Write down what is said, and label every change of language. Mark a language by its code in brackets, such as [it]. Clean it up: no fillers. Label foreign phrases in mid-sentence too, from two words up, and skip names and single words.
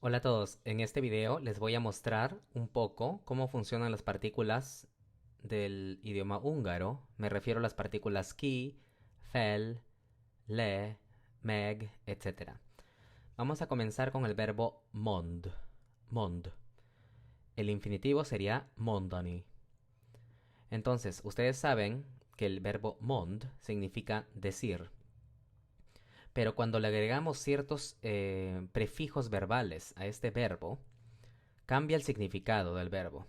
[es] Hola a todos, en este video les voy a mostrar un poco cómo funcionan las partículas del idioma húngaro. Me refiero a las partículas [hu] ki, fel, le, meg, [es] etc. Vamos a comenzar con el verbo mond. Mond. El infinitivo sería mondani. Entonces, ustedes saben que el verbo mond significa decir. Pero cuando le agregamos ciertos prefijos verbales a este verbo, cambia el significado del verbo.